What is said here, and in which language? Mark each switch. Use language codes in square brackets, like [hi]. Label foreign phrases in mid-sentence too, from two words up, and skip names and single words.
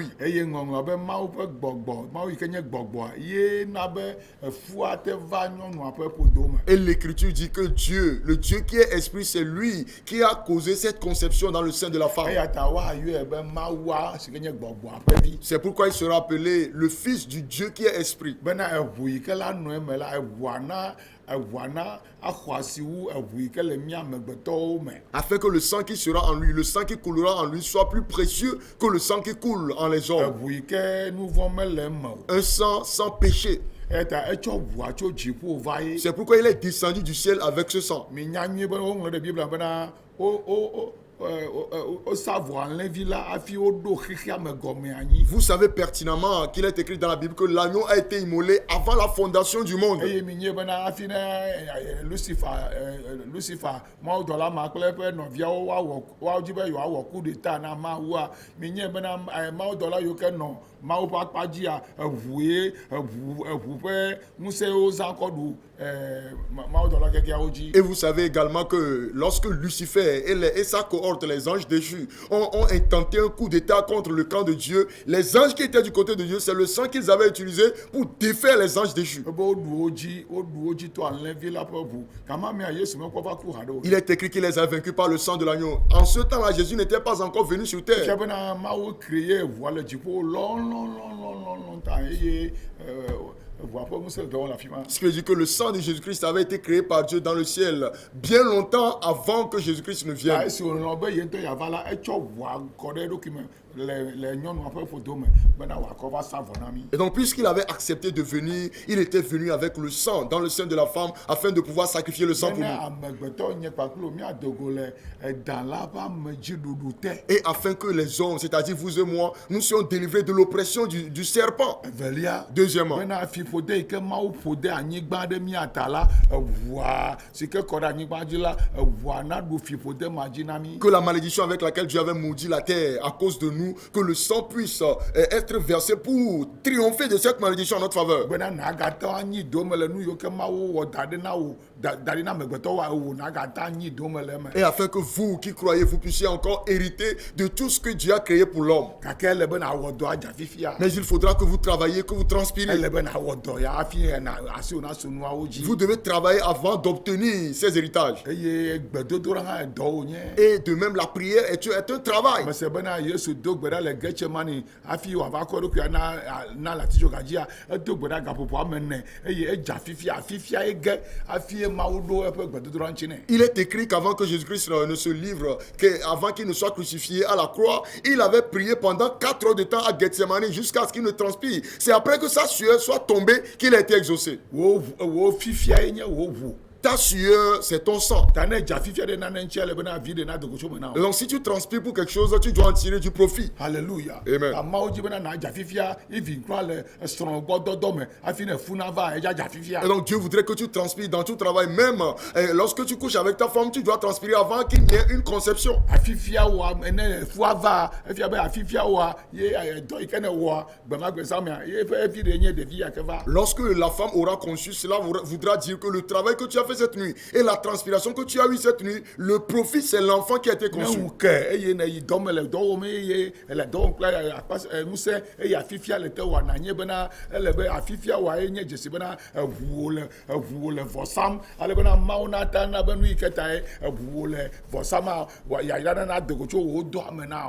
[ee] Eye ŋɔŋlɔ be Mawu ƒe gbɔgbɔ Mawu yi ke nye gbɔgbɔa ye na be efua te va nyɔnua ƒe ƒodo me. [fr] Et l'écriture dit que Dieu, le Dieu qui est esprit, c'est lui qui a causé cette conception dans le sein de la femme. [ee] Eya ta woayɔe be Mawua si ke nye gbɔgbɔa ƒe vi. [fr] C'est pourquoi il sera appelé le fils du Dieu qui est esprit. [ee] Bena eʋu yi ke la nɔ eme la eʋua na axɔ asi wu eʋu yi ke le mía amegbetɔwo me. [fr] Afin que le sang qui sera en lui, le sang qui coulera en lui soit plus précieux que le sang qui coule en les hommes. [ee] Eʋu yi ke nu vɔ mele eme o. [fr] Un sang sans péché. [ee] Eta etsɔ ʋua tso dziƒo va ye. [fr] C'est pourquoi il est descendu du ciel avec ce sang. [ee] Mi nya nyuie be woŋlɔ ɖe Biblia bena wosa vɔ alẽvi la hafi woɖo xexea me gɔme anyi. [fr] Vous savez pertinemment qu'il est écrit dans la Bible que l'agneau a été immolé avant la fondation du monde. [ee] Eye mi nye bena hafi ne Lucifer Mawudɔla ma kple eƒe nɔviawo woawo dzi be yewoawɔ [fr] coup d'état [ee] na Mawua mi nye bena Mawudɔla yiwo ke nɔ Mawu ƒe akpa dzia eʋu ƒe ŋusẽwo zã kɔ ɖu Mawudɔla kekeawo dzi. [fr] Et vous savez également que lorsque Lucifer et sa cohorte, les anges déchus, ont intenté un coup d'état contre le camp de Dieu, les anges qui étaient du côté de Dieu, c'est le sang qu'ils avaient utilisé pour défaire les anges déchus. Il est écrit qu'il les a vaincus par le sang de l'agneau. En ce temps-là, Jésus n'était pas encore venu sur terre. Ce qui veut dire que le sang de Jésus-Christ avait été créé par Dieu dans le ciel bien longtemps avant que Jésus-Christ ne vienne. [ee] le nyɔnua ƒe ƒodo me bena wòakɔ va sa vɔ na mi. [fr] Et donc, puisqu'il avait accepté de venir, il était venu avec le sang dans le sein de la femme afin de pouvoir sacrifier le sang pour [ee] Bena [fr] nous. [ee] amegbetɔ nye kpakplo miadogo le edã la ƒe amedziɖuɖu te. [fr] Et afin que les hommes, c'est-à-dire vous et moi, nous soyons délivrés de l'oppression du serpent. [ee] Evelia. [fr] Deuxièmement, [ee] Bena fiƒode yi ke Mawu ƒo de anyigba ɖe mia ta la eʋua si ke kɔ ɖe anyigba dzi la eʋua naɖu fiƒode ma dzi na mi. [fr] que la malédiction avec laquelle Dieu avait maudit la terre à cause de nous, que le sang puisse être versé pour triompher de cette malédiction en notre faveur. [ee] Bena nàgate anyi dome le nu yiwo ke Mawu wɔ da ɖe na wo da ɖe na amegbetɔ wa ewo nàgate anyi dome le eme. [fr] Et afin que vous qui croyez, vous puissiez encore hériter de tout ce que Dieu a créé pour l'homme. [ee] Gake ele bena awɔ dɔ adza fifia. [fr] Mais il faudra que vous travailliez, que vous transpirez. [ee] Ele bena awɔ dɔ ya hafi asiwo na so nuawo dzi. [fr] Vous devez travailler avant d'obtenir ces héritages. [ee] Eye gbedodoɖa hã dɔ wonye. [fr] Et de même, la prière est un travail. [ee] Mese bena Yesu do gbe ɖa le Getsemani hafi wòava kɔ eɖokui na le atitsoga dzia edo gbe ɖa gaƒoƒo ame ene eye edza fifia ege hafi Mawu ɖo eƒe gbedodoɖa ŋuti nɛ. [fr] Il est écrit qu'avant que Jésus-Christ ne se livre, qu'avant qu'il ne soit crucifié à la croix, il avait prié pendant 4 heures de temps à Gethsemane jusqu'à ce qu'il ne transpire. C'est après que sa sueur soit tombée qu'il a été exaucé. [ee] Wo fifia ye nye wo ʋu. [fr] Ta sueur, c'est ton sang. [ee] Ta ne dza fifia ɖe nane ŋutia le bena vi ɖe na dogo tso me na [fr] Et [ee] wo. [fr] donc si tu transpires pour quelque chose, tu dois en tirer du profit. Hallelujah. Amen. [ee] Ta Mawu dzi bena na dza fifia ivi kura le esrɔ̃ gbɔ dɔdɔ me hafi ne funa va edza dza fifia. [fr] Et donc Dieu voudrait que tu transpires dans tout travail. Même lorsque tu couches avec ta femme, tu dois transpirer avant qu'il n'y ait une conception. [ee] Afifia wa ene fua va efia be afifia wa ye dɔ yi ke ne wɔa gbemagbe samia ye ƒe evi ɖe nye ɖevi yake va. [fr] Lorsque la femme aura conçu, cela voudra dire que le travail que tu as fait cette nuit et la transpiration que tu as eue cette nuit, le profit c'est l'enfant qui a été [ee] Ne [fr] conçu. [ee] ŋu ke eye ne yi dɔ me le dɔ wɔm eye ele dɔ wɔm kple ŋusẽ eye afifia le te wɔ nanye bena ele be afifia wa ye nye dzesi bena eʋuwo le vɔ sam ale bena Mawu na ta na be nu yi ke ta ye eʋuwo le vɔ sama yayra na dogo tso wo dɔa me na o.